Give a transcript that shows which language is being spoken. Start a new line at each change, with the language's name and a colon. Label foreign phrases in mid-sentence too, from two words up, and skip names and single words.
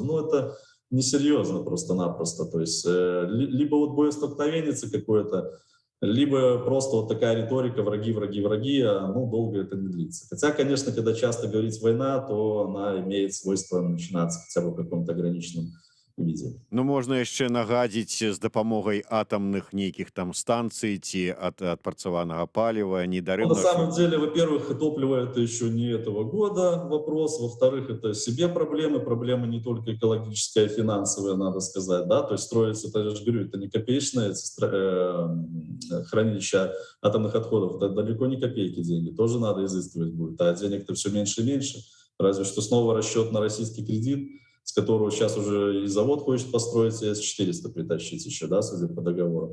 Russian: Но это несерьезно просто-напросто. То есть либо вот боестолкновенница какое-то, либо просто вот такая риторика «враги, враги, враги», а ну, долго это не длится. Хотя, конечно, когда часто говорить «война», то она имеет свойство начинаться хотя бы в каком-то ограниченном виде.
Belarusian: Ну можна яшчэ нагадзіць з дапамогай атамных нейкіх там станцый ці ад адпрацаванага паліва,
Russian: Ну, на
Belarusian: недарэмна
Russian: самом деле, во-первых, топливо это еще не этого года вопрос, во-вторых, это себе проблемы не только экологические, а и финансовые, надо сказать, да, то есть строится, это, я же говорю, это не копеечное хранилище атомных отходов, это далеко не копейки деньги, тоже надо изыскивать будет, а денег-то все меньше и меньше, разве что снова расчет на российский кредит, с которого сейчас уже и завод хочет построить, и С-400 притащить еще, да, судя по договору.